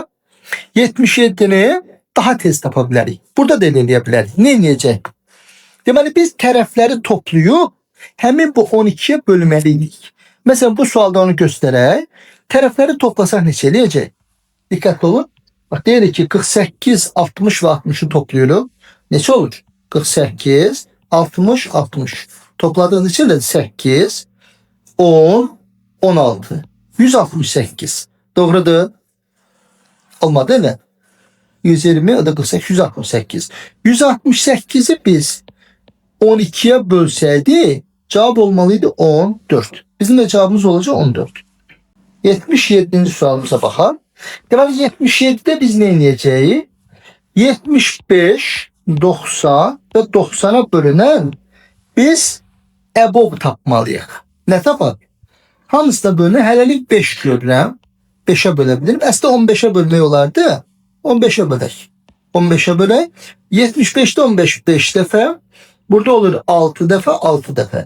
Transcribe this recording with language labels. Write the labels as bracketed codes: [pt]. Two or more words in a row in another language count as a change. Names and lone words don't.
[az] 77'ni daha tez tapa bilərik. Burada da eləyə bilərik. Ne edəcək? Deməli, biz tərəfləri toplayıb həmin bu 12'ye bölməliyik. Mesela bu sualda onu göstərək. Tərəfləri toplasaq neçə eləyəcək? Diqqətli olun. Bak, deyirik ki, 48, 60 ve [tr] 60'ı topluyoruz. [az] Neçə olur? [tr] 48, 60, 60. Topladığınız için de 8, 10, 16. 168. Doğrudur. Olmadı değil mi? 120, o da 48, 168. 168'i biz 12'ye bölseydi cevap olmalıydı 14. Bizim de cevabımız olacak 14. 77. sualımıza bakalım. [az] Deməli, 77'de biz ne edəcəyik? 75, 90 ve 90'a bölünən biz EBOB tapmalıyıq. Ne tapaq? Hamısına bölünən hələlik 5 görürəm. 5'e bölebilirim. Aslında 15'e bölmək olardı. 15'e bölək. 15'e bölək. 75'te 15 5 dəfə. Burada olur 6 dəfə, 6 dəfə.